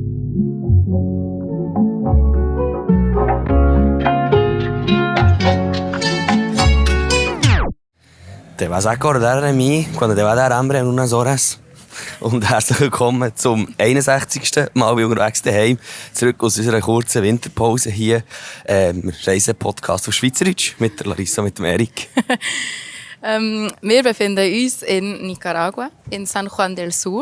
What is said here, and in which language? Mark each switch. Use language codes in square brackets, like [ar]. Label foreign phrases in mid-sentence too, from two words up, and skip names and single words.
[es] Te vas a acordar de mí cuando te va a dar hambre en unas horas. [gsw] Und herzlich willkommen zum 61. Mal bei unterwegs daheim. Zurück aus unserer kurzen Winterpause hier. Wir reisen Podcast auf Schweizerdeutsch mit der Larissa, mit dem Erik. Wir befinden uns in Nicaragua, in San Juan del Sur.